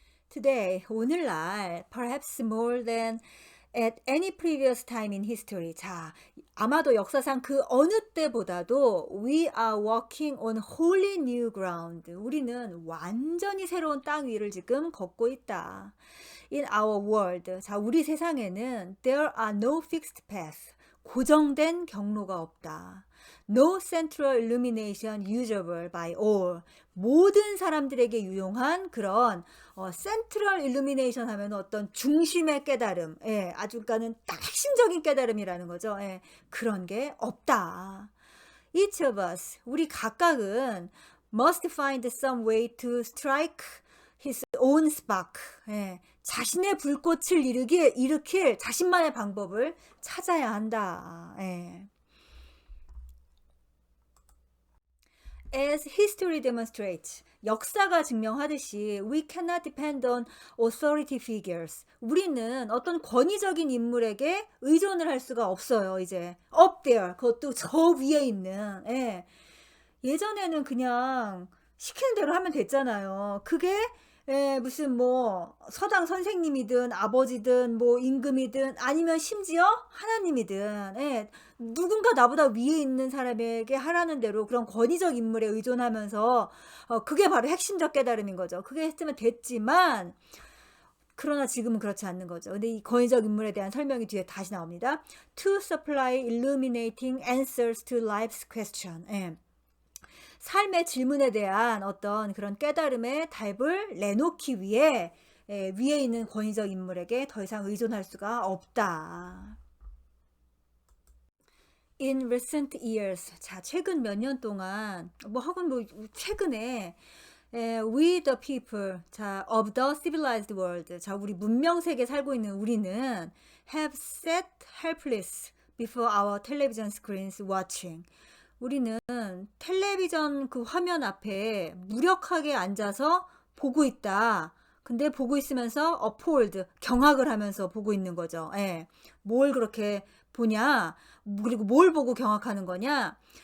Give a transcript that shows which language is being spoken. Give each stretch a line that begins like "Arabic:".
English: Today,
Korean: 오늘날
English: perhaps more than at any previous time in history.
Korean: 자, 아마도 역사상 그 어느 때보다도
English: we are walking on wholly new ground.
Korean: 우리는 완전히 새로운 땅 위를 지금 걷고 있다.
English: In our world.
Korean: 자, 우리 세상에는
English: there are no fixed paths.
Korean: 고정된 경로가 없다.
English: No central illumination usable by all.
Korean: 모든 사람들에게 유용한 그런 센트럴 일루미네이션 하면 어떤 중심의 깨달음, 예, 아주 그러니까는 딱 핵심적인 깨달음이라는 거죠. 예, 그런 게 없다.
English: Each of us,
Korean: 우리 각각은
English: must find some way to strike his own spark.
Korean: 예, 자신의 불꽃을 일으킬 자신만의 방법을 찾아야 한다. 예.
English: As history demonstrates,
Korean: 역사가 증명하듯이
English: we cannot depend on authority figures.
Korean: 우리는 어떤 권위적인 인물에게 의존을 할 수가 없어요. 이제
English: up there,
Korean: 그것도 저 위에 있는. 예. 예전에는 그냥 시키는 대로 하면 됐잖아요. 그게 무슨 뭐 서당 선생님이든 아버지든 뭐 임금이든 아니면 심지어 하나님이든 누군가 나보다 위에 있는 사람에게 하라는 대로 그런 권위적 인물에 의존하면서 그게 바로 핵심적 깨달음인 거죠. 그게 했으면 됐지만 그러나 지금은 그렇지 않는 거죠. 근데 이 권위적 인물에 대한 설명이 뒤에 다시 나옵니다.
English: To supply illuminating answers to life's question.
Korean: 삶의 질문에 대한 어떤 그런 깨달음의 답을 내놓기 위해 위에 있는 권위적 인물에게 더 이상 의존할 수가 없다.
English: In recent years,
Korean: 자 최근 몇 년 동안 최근에
English: we the people, 자 of the civilized world,
Korean: 자 우리 문명 세계에 살고 있는 우리는
English: have sat helpless before our television screens watching.
Korean: 우리는 텔레비전 그 화면 앞에 무력하게 앉아서 보고 있다. 근데 보고 있으면서 appalled, 경악을 하면서 보고 있는 거죠. 예. 뭘 그렇게 보냐? 그리고 뭘 보고 경악하는 거냐?